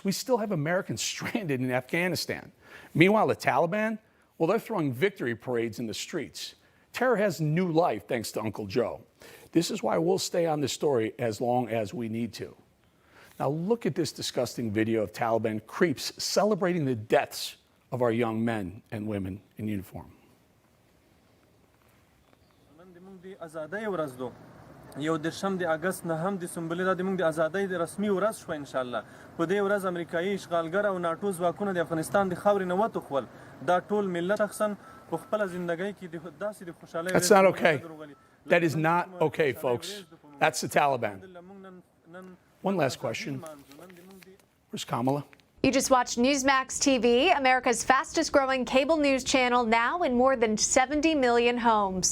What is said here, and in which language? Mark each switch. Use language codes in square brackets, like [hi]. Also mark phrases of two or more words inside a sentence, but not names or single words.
[en] We still have Americans stranded in Afghanistan. Meanwhile, the Taliban, well, they're throwing victory parades in the streets. Terror has new life thanks to Uncle Joe. This is why we'll stay on this story as long as we need to. Now look at this disgusting video of Taliban creeps celebrating the deaths of our young men and women in uniform. [ps] یو درشم د اگست نه هم د سمبولې د موږ د ازادۍ د رسمي ورځ شو [ar] ان شاء الله [ps] په دې ورځ امریکایي اشغالګر او ناتو ځواکونه د افغانستان د خاورې نه وتښول دا ټول ملت شخصا په خپل ژوندۍ کې د داسې د خوشحالۍ [en] That's not okay. That is not okay, folks. That's the Taliban. One last question. Where's Kamala? You just watched Newsmax TV, America's fastest growing cable news channel, now in more than 70 million homes.